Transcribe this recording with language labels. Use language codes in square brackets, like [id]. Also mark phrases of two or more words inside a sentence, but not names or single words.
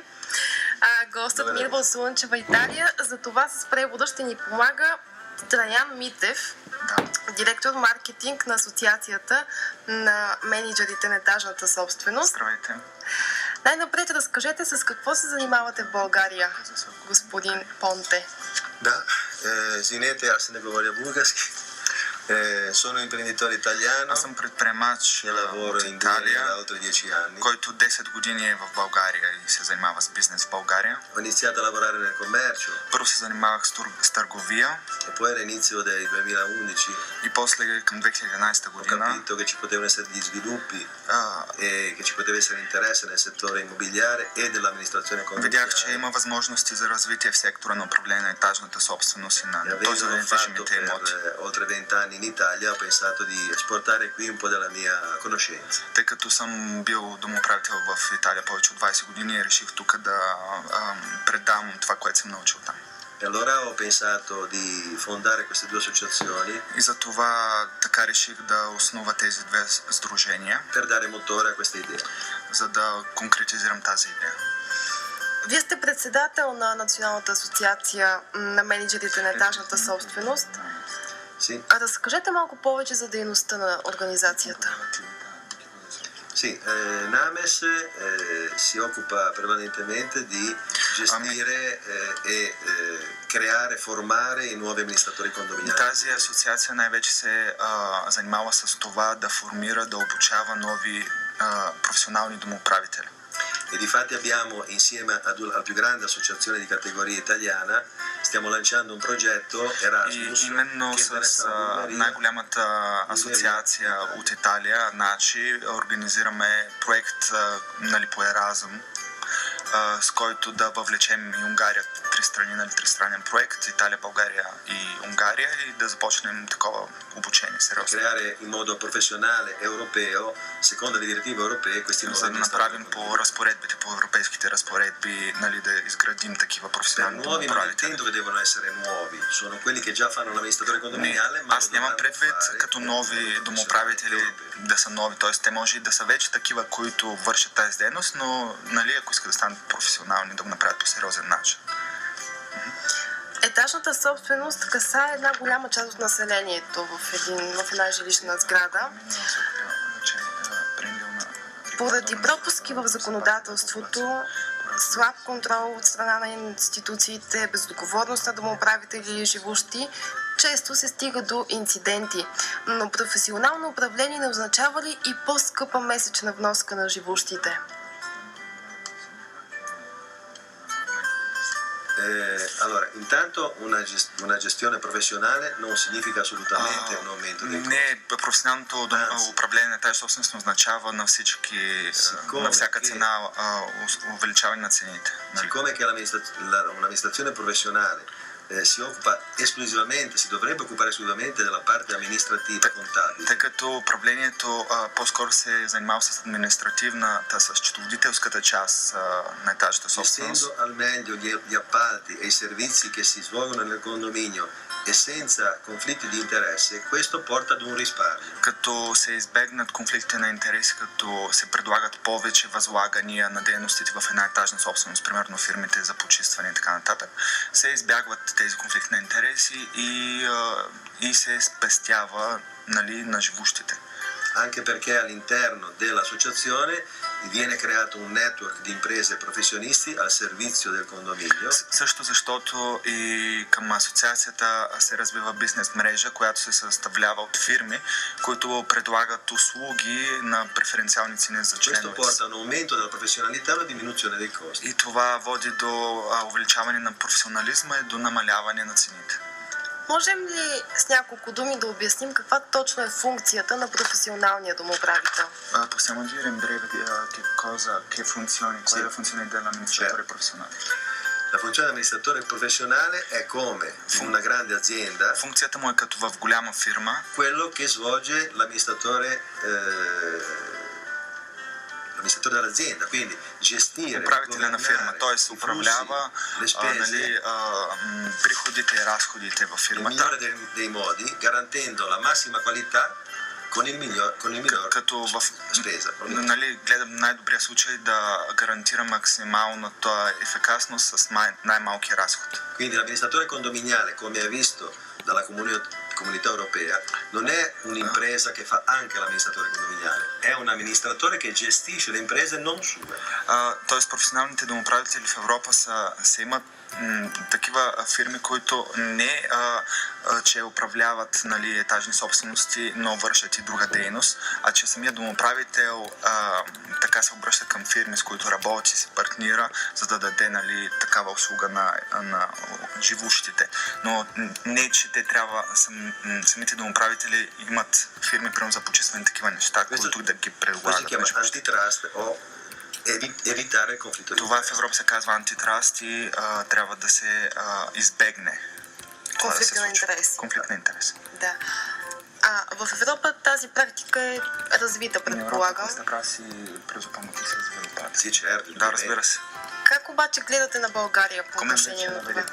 [bg] Гостът ми е в слънчева Италия. За това с превода ще ни помага Траян Митев, директор маркетинг на Асоциацията на менеджерите на етажната собственост. Здравейте. Най-напред разкажете с какво се занимавате в България, господин Понте. Да, извинете, аз не говоря български. [it] Sono imprenditore italiano. [bg] Аз съм предприемач [it] Lavoro [bg] от [it] in [bg] Италия, [it] da oltre 10 anni. [bg] който 10 години е в България и се занимава с бизнес в България. [it] Ho iniziato a lavorare nel commercio [bg] Първо се занимавах с търговия [it] e poi all'inizio del 2011 [bg] и после към 2011 [it] ho [bg] година [it] capito che ci potevano essere degli sviluppi e che ci poteva essere interesse nel settore immobiliare e dell'amministrazione [bg] видях, че [it] condominiale. [bg] има възможности за развитие в сектора на управление на етажната собственост и [it] E [bg] на този [it] avendolo fatto [bg] недвижимите имоти. [it] per oltre 20 anni in Italia, ho pensato di esportare qui un po' della mia conoscenza. [bg] Тъй като съм бил домоправител в Италия повече от 20 години, реших тук да предам това, което съм научил там. [it] E allora ho pensato di fondare queste due associazioni [bg] И за това така реших да основа тези две сдружения, [it] per dare motore a questa idea. [bg] за да конкретизирам тази идея. Вие сте председател на Националната асоциация на менеджерите на етажната собственост. [it] Sì, [bg] Разкажете малко повече за дейността на организацията. [it] sì, Names si occupa prevalentemente di gestire e creare, formare i nuovi amministratori condominiali. [bg] Тази асоциация най-вече се занимава с това да формира, да обучава нови професионални домоуправители. [it] E difatti abbiamo, insieme alla più grande associazione di categoria italiana, stiamo lanciando un progetto [bg] И Erasmus именно [it] che [bg] с [it] interessa la Bulgaria. [bg] най-голямата асоциация от Италия, НАЧИ, организираме проект по Еразъм, с който да въвлечем и Унгария, тристранен проект, Италия, България и Унгария, и да започнем такова обучение сериозно. [it] Creare in modo professionale europeo, secondo le direttive europee, questi nuovi [bg] За да направим [it] amministratori. [bg] по разпоредбите, по европейските разпоредби, да изградим такива професионални [it] Nuovi non [bg] домоуправители. [it] intendo che devono essere nuovi, sono quelli che già fanno l'amministratore condominiale, ma [bg] Аз нямам предвид като нови домоуправители да са нови, т.е. те може и да са вече такива, които вършат тази дейност, но ако искат да станат професионални, да го направят по сериозен начин. Етажната собственост касае една голяма част от населението в една жилищна сграда. Поради пропуски в законодателството, слаб контрол от страна на институциите, безотговорност на домоуправители или живущи, често се стига до инциденти. Но професионално управление не означава ли и по-скъпа месечна вноска на живущите? [it] Allora, intanto una gestione professionale non significa assolutamente un aumento dei costi. [bg] Не, професионалното управление на тази собственост не означава на всяка цена увеличаване на цените. [it] Siccome che un'amministrazione professionale si occupa esclusivamente, si dovrebbe occupare esclusivamente della parte amministrativa, contabile. [bg] Тъй като управлението по-скоро се занимава с административната, с счетоводителската част на етажната собственост. [it] Gestendo al meglio gli appalti e i servizi che si svolgono nel condominio e senza conflitti di interesse, questo porta ad un risparmio. [bg] Като се избегнат конфликти на интереси, като се предлагат повече възлагания на дейностите в една етажна собственост, примерно фирмите за почистване и така нататък, се избягват тези конфликти на интереси и се спестява на живущите. [it] Anche perché all'interno dell'associazione viene creato un network di imprese e professionisti al servizio del condominio. [bg] Също защото и към асоциацията се развива бизнес мрежа, която се съставлява от фирми, които предлагат услуги на преференциални цени за [it] Questo [bg] членовете. [it] porta a un aumento della professionalità e una diminuzione dei costi. [bg] И това води до увеличаване на професионализма и до намаляване на цените. Можем ли с няколко думи да обясним каква точно е функцията на професионалния домоуправител? [it] Possiamo dire in breve che è la funzione dell'amministratore professionale? La funzione di amministratore professionale è come in una grande azienda [bg] Функцията му е като в голяма фирма, [it] quello che svolge l'amministratore dell'azienda, quindi gestire, [bg] управителя на фирма, [it] governare [bg] т.е. [it] i [bg] управлява [it] flussi, le spese [bg] приходите и разходите в [it] nel [bg] фирмата, [it] migliore dei modi, garantendo la massima qualità con il minor [bg] като в [it] spesa. [bg] гледам най-добрия случай да гарантира максималната ефикасност с най-малки разход. [it] Quindi l'amministratore condominiale, come hai visto dalla comunità europea, non è un'impresa che fa anche l'amministratore condominiale, è un amministratore che gestisce le imprese non sue. [bg] Тоест професионалните домоправители в Европа са имат такива фирми, които не че управляват етажни собствености, но вършат и друга дейност, а че самият домоправител така се обръща към фирми, с които работи, се партнира, за да даде такава услуга на живущите. Но не, че те трябва, самите домоправители имат фирми, примерно за почистване такива неща, които да ги предлагат. Questo si chiama antitrust o evitare il conflitto di Това в interesse. Европа се казва антитраст и трябва да се избегне. Конфликт на интереси. Конфликт на интереси. Да. В Европа тази практика е развита, предполагам. [it] Sì, certo. [bg] Да, разбира се. Как обаче гледате на България по отношение на това?